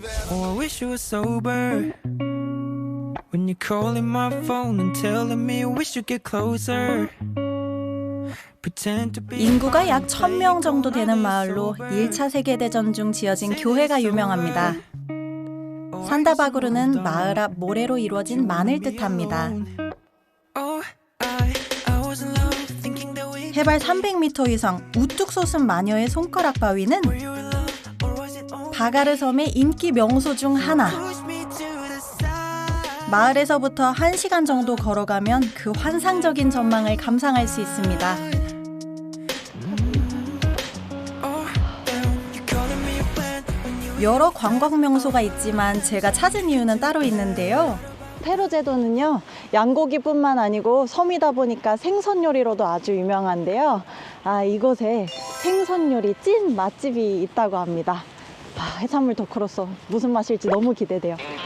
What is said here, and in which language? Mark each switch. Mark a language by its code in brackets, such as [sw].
[en] Oh, I wish you were sober when you're calling my phone and telling me you wish you get closer. Pretend to be [ko] 인구가 약 1000명 정도 되는 마을로 1차 세계대전 중 지어진 교회가 유명합니다. 산다바구르는 마을 앞 모래로 이루어진 만을 뜻합니다. [en] Oh, I was in love thinking that we [ko] 해발 300m 이상 우뚝 솟은 마녀의 손가락 바위는 [en] were in love or was it only [ko] 바가르 섬의 인기 명소 중 하나. [en] push me to the side? [ko] 마을에서부터 1시간 정도 걸어가면 그 환상적인 전망을 감상할 수 있습니다. [en] Oh, damn, you're calling me a friend when you [ko] 여러 관광 명소가 있지만 제가 찾은 이유는 따로 있는데요. 페루제도는요 양고기뿐만 아니고 섬이다 보니까 생선 요리로도 아주 유명한데요. 이곳에 생선 요리 찐 맛집이 있다고 합니다. 해산물 덕후로서 무슨 맛일지 너무 기대돼요.